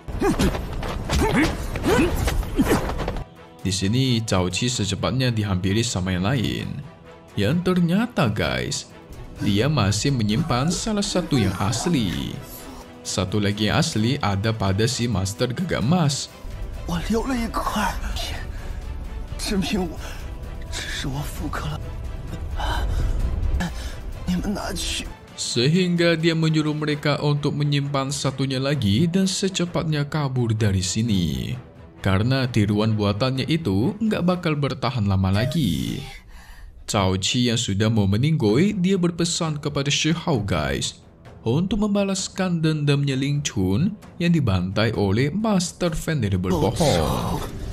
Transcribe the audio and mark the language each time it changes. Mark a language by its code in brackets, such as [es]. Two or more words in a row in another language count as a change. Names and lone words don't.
[id] Di sini Cao Qi secepatnya dihampiri sama yang lain. Yang ternyata guys, dia masih menyimpan salah satu yang asli. Satu lagi yang asli ada pada si Master Gagak Emas. [zh] 我留了一块，证明只是我复刻了。你们拿去。 [id] Sehingga dia menyuruh mereka untuk menyimpan satunya lagi dan secepatnya kabur dari sini. Karena tiruan buatannya itu nggak bakal bertahan lama lagi. Cao Qi yang sudah mau meninggoy, dia berpesan kepada Shi Hao guys untuk membalaskan dendamnya Ling Chun yang dibantai oleh Master Venerable Pohon.